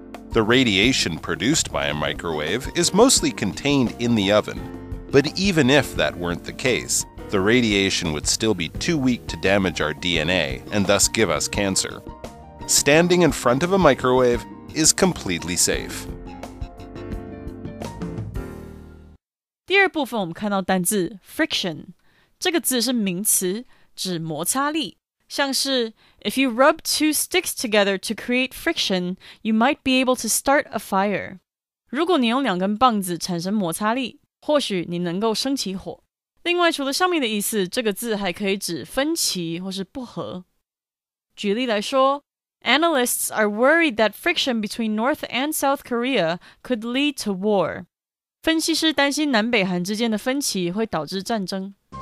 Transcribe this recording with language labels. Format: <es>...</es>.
<en>The radiation produced by a microwave is mostly contained in the oven, but even if that weren't the case, the radiation would still be too weak to damage our DNA and thus give us cancer. Standing in front of a microwave is completely safe.</en> <zh>第二部分我们看到单字 friction， 这个字是名词，指摩擦力。像是</zh> <en>If you rub two sticks together to create friction, you might be able to start a fire.</en> <zh>如果你用2根棒子产生摩擦力，或许你能够升起火。另外，除了上面的意思，这个字还可以指分歧或是不合。举例来说，</zh> <en>Analysts are worried that friction between North and South Korea could lead to war.</en> <zh>分析师担心南北韩之间的分歧会导致战争。</zh>